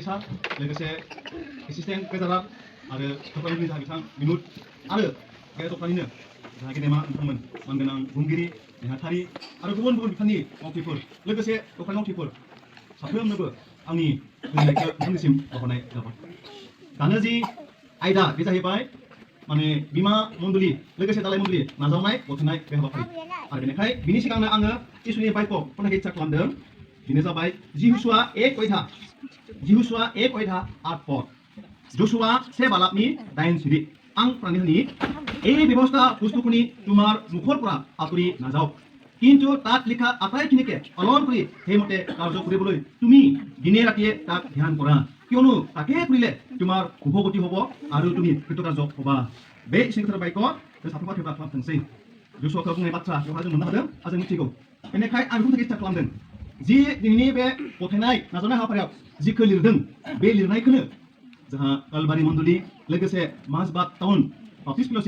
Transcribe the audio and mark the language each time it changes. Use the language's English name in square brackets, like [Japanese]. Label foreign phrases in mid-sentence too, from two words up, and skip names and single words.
[Bodo] सार लोगोसे एसिस्टेन्ट ट्रेजारार आरो दखाननि जोंहा बिथां बिनुद आरो बे दखानिनो जोंहा गेदेमा नोंथांमोन मानगोनां बुंगिरि नेहाथारि आरो गुबुन गुबुन बिफाननि मावथिफोर लोगोसे दखान मावथिफोर साफ्रोमनोबो आंनि गोजोननायखौ नोंथांनिसिम बावहरनाय जाबाय दानो जि आयदा बे जाहैबाय माने बिमा मण्डली लोगोसे दालाय मण्डली नाजावनाय गथायनाय बे हाबाफारि आरो बेनिखाय बिनि सिगांनो आङो इसोरनि बाइक खन्थाइखौ इच्ছা खालामदों बेनो जाबाय जिहुसुआ [Assamese] 1 8 [Bodo] पद जसुआ 1 बालाकनि 8 सिरि आं प्राणिहनि [Assamese] এই ব্যবস্থা পুস্তকনি তোমার মুখৰ পৰা আঁতৰি নাযাও কিন্তু তাত লিখা আটাইখিনিকে পালন কৰি সেইমতে কাৰ্য কৰিবলৈ তুমি দিনে ৰাতিয়ে তাক ধ্যান কৰা কিয়নো তাকে কৰিলে তোমাৰ শুভগতি হ'ব আৰু তুমি কৃতকাৰ্য হ'বা [Bodo] बे इसोरनि बाइकखौ साफा थेबा खालामथोंसै जसुआखौ बुंनाय बाथ्रा बेवहाय जों मोननो हादों आरो जों मिथिगौ बेनिखाय आं बेखौ इच्ছা खालामदों जि दिनैनि बे गथायनाय नाजावनाय हाबाफारियाव जिखौ लिरदों बे लिरनायखौनो जोंहा कालबारि मण्डली लोगोसे माजबाद टाउन बाप्टिस्ट फेल'शिप